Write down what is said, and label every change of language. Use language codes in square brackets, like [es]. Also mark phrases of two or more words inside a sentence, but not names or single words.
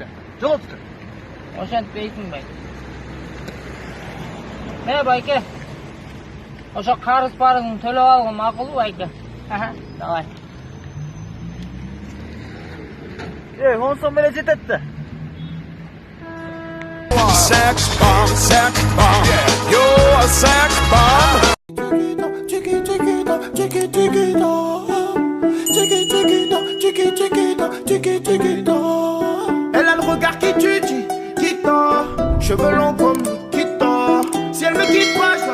[ky] Жоголту. Ошентпейсиң байке. Байке. Ошо карыз парызыңды төлөп алган макулбу байке? Давай. 10 сом эле жетет да. [en] Sex bomb, you're a sex bomb. [fr] Elle a le regard qui tue, qui tord, cheveux longs comme Nikita. Si elle me quitte pas